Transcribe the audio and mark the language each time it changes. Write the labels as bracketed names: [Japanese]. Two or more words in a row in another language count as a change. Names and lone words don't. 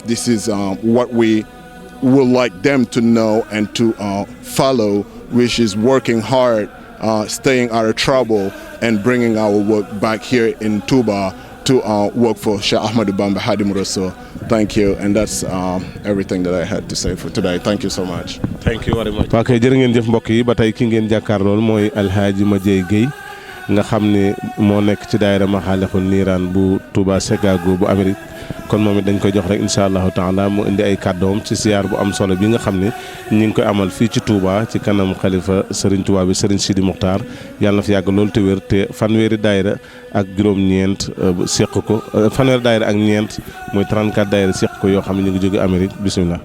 [English] This is what we would like them to know and to follow, which is working hard, staying out of trouble, and bringing our work back here in Touba to work for Cheikh Ahmadou Bamba Khadim Rassoul. Thank you, and that's everything that I had to say for today. Thank you so much. Thank you very much. [Wolof] waa kay jërë ngeen jëf mbokk yi ba tey ki ngeen jàkkaar lool mooy Alhaaji Madieye Guèye nga xam ne moo nekk ci daayira Maxaalixul Niiraan bu Touba Chicago bu Amérique kon moom it dañ koy jox rek [Arabic] إن شاء الله تعالى [Wolof] mu indi ay kàddoom ci siyaar bu am solo bi nga xam ne ñi ngi koy amal fii ci Touba ci kanam xalifa Serigne Touba bi Serigne Sidi Muxtaar yàlla na fi yàgg loolu te wér te fanweeri daayira ak juróom-ñeent seq ko fanweeri daayira ak ñeent mooy 34 daayira seq ko yoo xam ne ñu ngi jóge Amérique bisimilah.